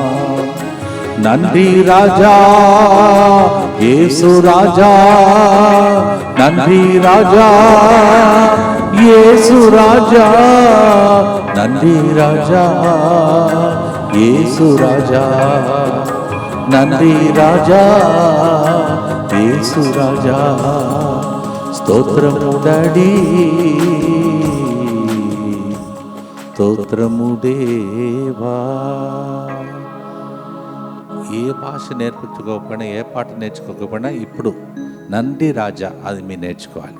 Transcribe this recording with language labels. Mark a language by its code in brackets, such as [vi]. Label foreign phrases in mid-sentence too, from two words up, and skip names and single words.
[ta] நன்றி ராஜா இயேசு ராஜா, நன்றி ராஜா இயேசு ராஜா, நன்றி ராஜா இயேசு ராஜா, நன்றி ராஜா இயேசு ராஜா. [te] స్తోత్రము డాడీ, స్తోత్రము దేవా. ఏ భాష నేర్పించుకోకపోయినా, ఏ పాట నేర్చుకోకపోయినా ఇప్పుడు [ta] நன்றி ராஜா [te] అది మీరు నేర్చుకోవాలి.